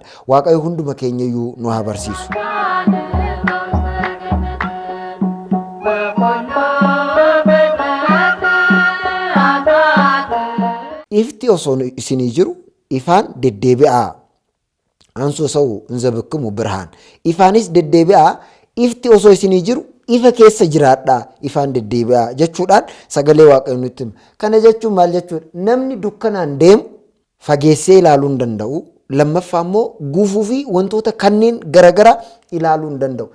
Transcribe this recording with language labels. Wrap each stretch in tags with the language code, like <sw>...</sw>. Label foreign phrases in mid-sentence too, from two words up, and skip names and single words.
<om>Waaqayyo hunduma keenya iyyuu nu haa barsiisu. Ifti osoo isinii jiru ifaan deddeebi'aa. Ansoo</om> <am>ሰው እንዘብክሙ ብርሃን</am> <om>ifaanis deddeebi'aa. Ifti osoo isinii jiru ifa keessa jiraadhaa ifaan deddeebi'aa jechuudhaan sagalee waaqayyoo nutti hima. Kana jechuun maal jechuudha? Namni dukkanaan deemu fageessee ilaaluu hin danda'u. Lammaffaa immoo gufuu fi wantoota kanneen garaagaraa ilaaluu hin danda'u.</om>